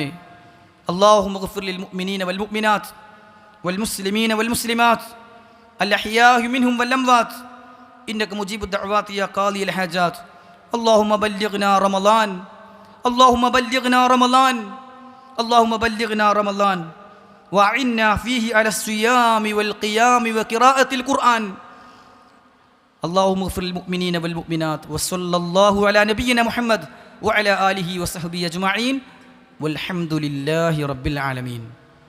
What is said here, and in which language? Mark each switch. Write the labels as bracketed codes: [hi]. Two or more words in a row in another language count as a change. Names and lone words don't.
[ar] اللهم اغفر للمؤمنين والمؤمنات والمسلمين والمسلمات الأحياء منهم والأموات إنك مجيب الدعوات يا قاضي الحاجات. اللهم بلغنا رمضان اللهم بلغنا رمضان اللهم بلغنا رمضان وأعنا فيه على الصيام والقيام وقراءة القرآن. اللهم اغفر للمؤمنين والمؤمنات وصلى الله على نبينا محمد وعلى آله وصحبه أجمعين والحمد لله رب العالمين.